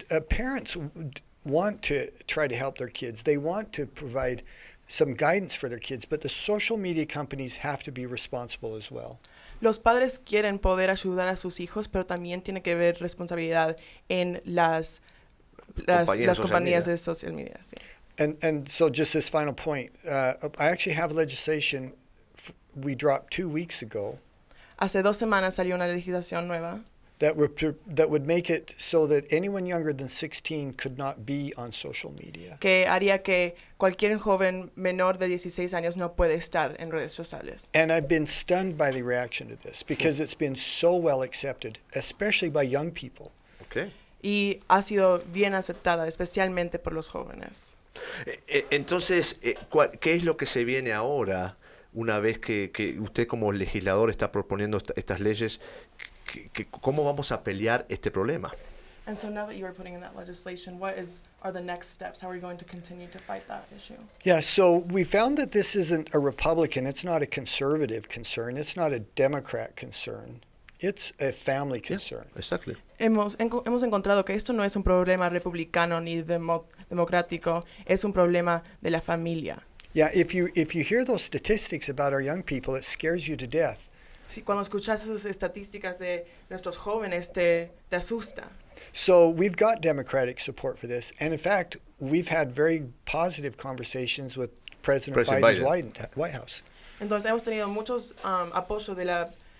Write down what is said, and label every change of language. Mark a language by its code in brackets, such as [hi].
[en] Parents want to try to help their kids. They want to provide some guidance for their kids, but the social media companies have to be responsible as well. [es] Los padres quieren poder ayudar a sus hijos, pero también tiene que haber responsabilidad en las compañías de social media. Sí. [en] And so just this final point, I actually have legislation we dropped 2 weeks ago [es] Hace 2 semanas salió una legislación nueva [en] that would make it so that anyone younger than 16 could not be on social media. [es] que haría que cualquier joven menor de 16 años no puede estar en redes sociales. [en] And I've been stunned by the reaction to this because it's been so well accepted, especially by young people. Okay. [es] Y ha sido bien aceptada, especialmente por los jóvenes. Entonces, ¿qué es lo que se viene ahora una vez que usted como legislador está proponiendo estas leyes? ¿Cómo vamos a pelear este problema? [en] And so now that you are putting in that legislation, are the next steps? How are we going to continue to fight that issue? Yeah, so we found that this isn't a Republican, it's not a conservative concern, it's not a Democrat concern. It's a family concern. Yeah, exactly. [es] Hemos encontrado que esto no es un problema republicano ni democrático, es un problema de la familia. [en] Yeah, if you hear those statistics about our young people, it scares you to death. [es] Si cuando escuchas esas estadísticas de nuestros jóvenes te asusta. [en] So we've got Democratic support for this, and in fact, we've had very positive conversations with President Biden's White House. [es] Entonces hemos tenido muchos apoyos de la